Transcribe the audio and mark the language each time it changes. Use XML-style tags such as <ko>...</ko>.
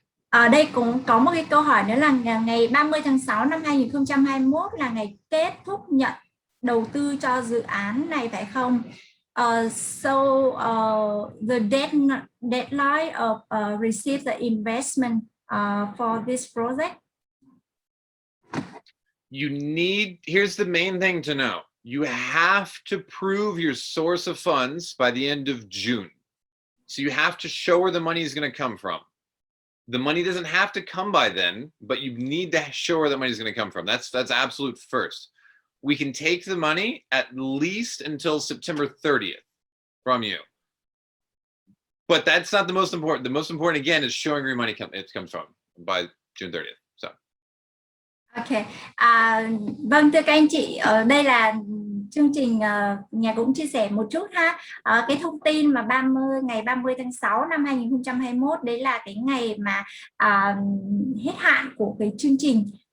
<vi>Ở đây cũng có một cái câu hỏi nữa là ngày 30 tháng 6 năm 2021 là ngày kết thúc nhận đầu tư cho dự án này phải không?</vi> <en>The deadline of receive the investment for this project. Here's the main thing to know. You have to prove your source of funds by the end of June. So you have to show where the money is going to come from. The money doesn't have to come by then, but you need to show where the money is going to come from. That's absolute first. We can take the money at least until September 30th from you. But that's not the most important. The most important, again, is showing where your money comes from by June 30th. So. Ok.</en> <vi>Vâng, thưa các anh chị, ở đây là chương trình nhà cũng chia sẻ một chút ha. Cái thông tin mà ngày 30 tháng 6 năm 2021 đấy là cái ngày mà hết hạn của cái chương trình</vi>